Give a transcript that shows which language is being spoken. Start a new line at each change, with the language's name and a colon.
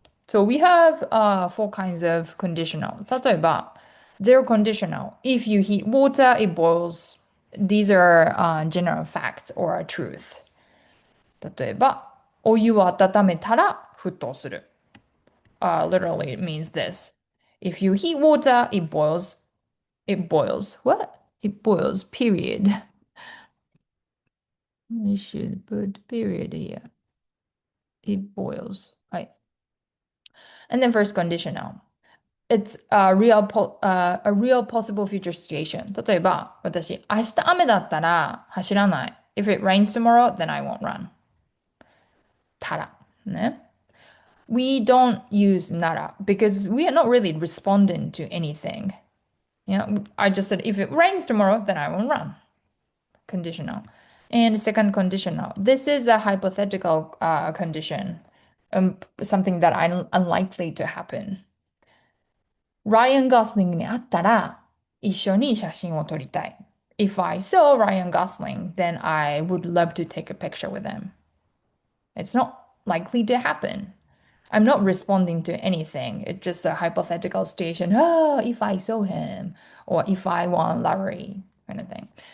English: So we have four kinds of conditional. 例えば、zero conditional. If you heat water, it boils. These are general facts or a truth.
Japanese: 例えば、お湯を温めたら沸騰する。
English: Literally it means this. If you heat water, it boils. It boils. What? It boils, period. We should put period here. It boils. Right. And then first conditional. It's a real possible future situation.
Japanese: 例えば、私、明日雨だったら走らない。
English: If it rains tomorrow, then I won't run.
Japanese: たら。ね。
English: We don't use nara because we are not really responding to anything. I just said if it rains tomorrow, then I won't run. Conditional. And second conditional. This is a hypothetical condition, something that I unlikely to happen.
Japanese: ライアン・ゴスリングに会ったら一緒に写真を撮りたい。
English: If I saw Ryan Gosling, then I would love to take a picture with him. It's not likely to happen. I'm not responding to anything. It's just a hypothetical situation. Oh, if I saw him, or if I want Larry, kind of thing.